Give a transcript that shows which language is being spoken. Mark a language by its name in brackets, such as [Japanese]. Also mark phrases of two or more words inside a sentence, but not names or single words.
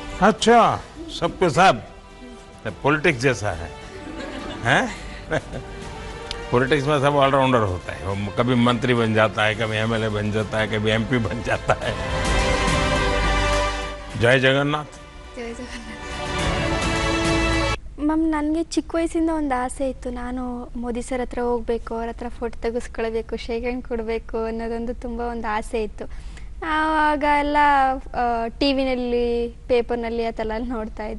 [Hindi] अच्छा, सबके सब पॉलिटिक्स जैसा है, हैं? पॉलिटिक्स में सब ऑलराउंडर होता है, वो कभी मंत्री बन जाता है, कभी एमएलए बन जाता है, कभी एमपी बन जाता है। जय जगन्नाथ। जय जगन्नाथ। [Kannada] ಮ್ಯಾಮ್, ನನಗೆ ಚಿಕ್ಕ ವಯಸ್ಸಿಂದ ಒಂದು ಆಸೆ ಇತ್ತು, ನಾನು ಮೋದಿ ಸರ್ ಹತ್ರ ಹೋಗಬೇಕು, ಅವ್ರ ಹತ್ರ ಫೋಟೋ ತೆಗೆಸ್ಕೊಳ್ಬೇಕು, [English] shake hand [Kannada] ಕೊಡಬೇಕು ಅನ್ನೋದೊಂದು ತುಂಬ ಒಂದು ಆಸೆ ಇತ್ತು. ಆವಾಗ ಎಲ್ಲ ಟಿ ವಿನಲ್ಲಿ ಪೇಪರ್ನಲ್ಲಿ ಆ ಥರ ನೋಡ್ತಾ ಇದ್ದೆ.